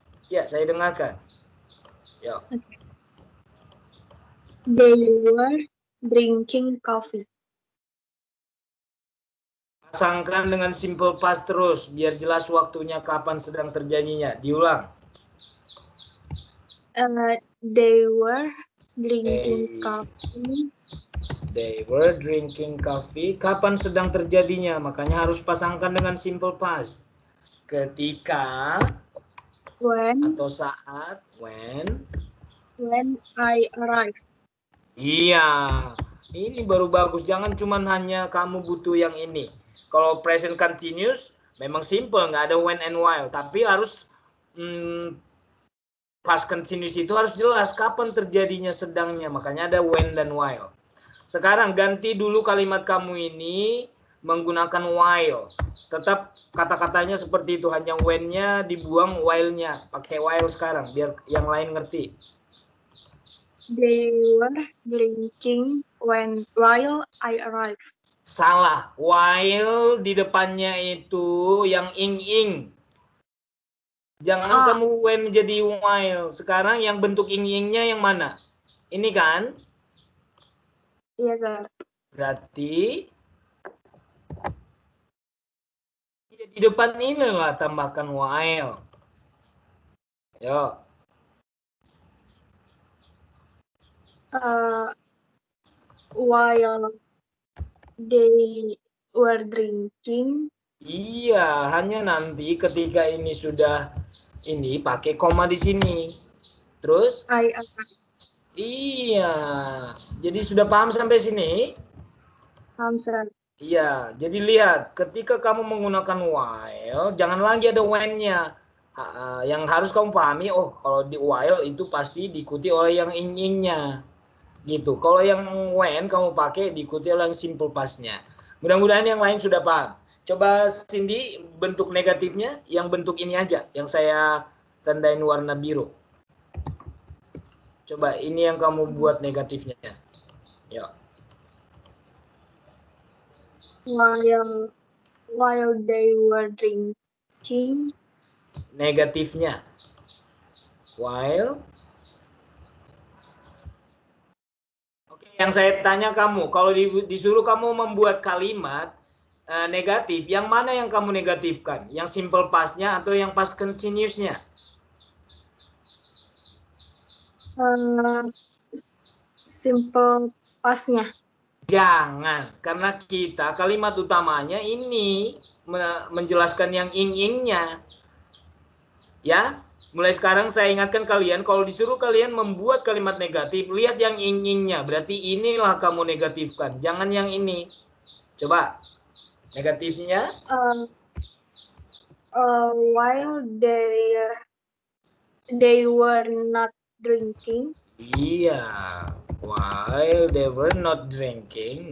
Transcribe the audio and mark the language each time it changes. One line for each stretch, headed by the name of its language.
Indonesian: Ya, saya dengarkan. Ya.
English: They were drinking coffee.
Indonesian: pasangkan dengan simple past terus biar jelas waktunya kapan sedang terjadinya. Diulang.
English: They were drinking coffee. They were drinking coffee.
Indonesian: Kapan sedang terjadinya? Makanya harus pasangkan dengan simple past. Ketika.
English: When.
Indonesian: Atau saat. When.
English: When I arrived.
Indonesian: Iya. Ini baru bagus. Jangan cuma hanya kamu butuh yang ini. Kalau present continuous memang simple, nggak ada
English: when and while.
Indonesian: Tapi harus past continuous itu harus jelas kapan terjadinya sedangnya. Makanya ada when dan while. Sekarang ganti dulu kalimat kamu ini menggunakan while. Tetap kata-katanya seperti itu. Hanya when-nya dibuang while-nya. Pakai while sekarang biar yang lain ngerti.
English: They were drinking while I arrived.
Indonesian: Salah. While di depannya itu yang ing-ing. Jangan kamu when jadi while. Sekarang yang bentuk ing-ingnya yang mana? Ini kan? Iya, sir. Berarti di depan ini lah tambahkan while. Yo.
English: While they were drinking.
Indonesian: Iya, hanya nanti ketika ini sudah ini pakai koma di sini. Terus?
English: I arrived.
Indonesian: Iya. Jadi sudah paham sampai sini? Paham, sir. Iya, jadi lihat ketika kamu menggunakan while, jangan lagi ada when-nya. Yang harus kamu pahami, oh kalau di while itu pasti diikuti oleh yang ing-ingnya. Gitu. Kalau yang when kamu pakai diikuti oleh yang simple past-nya. Mudah-mudahan yang lain sudah paham. Coba Cindy bentuk negatifnya yang bentuk ini aja, yang saya tandain warna biru. Coba ini yang kamu buat negatifnya. Yuk.
English: While they were drinking.
Indonesian: Negatifnya. While. Oke, yang saya tanya kamu, kalau disuruh kamu membuat kalimat negatif, yang mana yang kamu negatifkan? Yang simple past-nya atau yang past continuous-nya? Simple past-nya. Jangan, karena kita kalimat utamanya ini menjelaskan yang ing-ingnya. Ya, mulai sekarang saya ingatkan kalian, kalau disuruh kalian membuat kalimat negatif, lihat yang ing-ingnya. Berarti inilah kamu negatifkan, jangan yang ini. Coba, negatifnya.
English: While they were not drinking. Iya, while they were not drinking.